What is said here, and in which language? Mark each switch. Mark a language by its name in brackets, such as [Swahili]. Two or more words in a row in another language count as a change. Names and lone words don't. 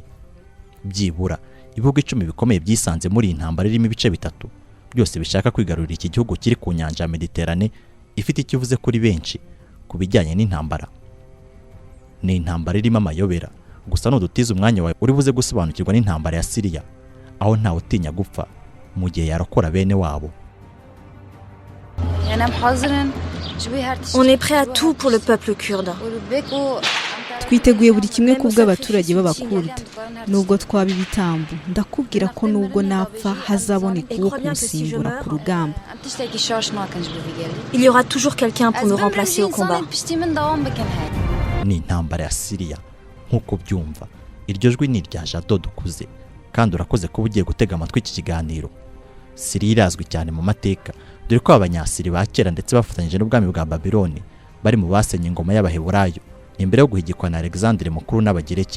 [Kinyarwanda] Byibura ibihugu 10 bikomeye byisanze muri intambara irimo ibice bitatu byose bishaka kwigarurira iki gihugu kiri ku nyanja ya Mediterane ifite ikivuze kuri benshi kubijyanye n'intambara. Ni intambara irimo amayobera gusa n'udutiza umwanya wawe uri buze gusobanukirwa n'intambara ya Syria aho nta utinya gupfa mu gihe yarakora bene wabo. [French] On est prêt à tout pour le peuple kurde. [Kinyarwanda] Twiteguye buri kimwe kubw'abaturage b'abakurda nubwo twaba ibitambo ndakubwira ko nubwo napfa hazaboneka uwo kunsimbura ku rugamba. [French] Il y aura toujours quelqu'un pour me remplacer au combat. [Kinyarwanda] Ni intambara ya Syria nkuko byumva iryo jwi ni rya Jado dukuze kandi urakoze kuba ugiye gutega amatwi iki kiganiro. Syria irazwi cyane mu mateka dore ko abanyasiri ba kera ndetse bafatanyije n'ubwami bwa Babiloni bari mu basenye ingoma y'abaheburayo imbere yo guhigikwa na Alexandre mukuru n'abagereki.